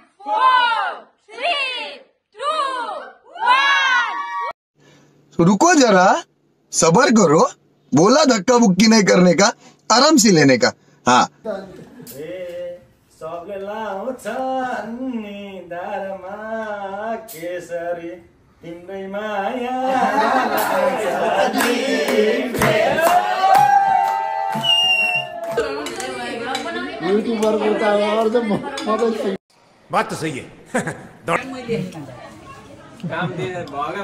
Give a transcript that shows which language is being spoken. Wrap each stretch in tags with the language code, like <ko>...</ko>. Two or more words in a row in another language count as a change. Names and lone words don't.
<hi>रुको जरा, सबर करो, बोला धक्का बुक्की नहीं करने का, आराम से लेने का। हाँ</hi> <ne>सबले लाउँछ निधारमा केसरी तिम्रै माया</ne> <hi>बात तो सही है काम दिए भगा</hi>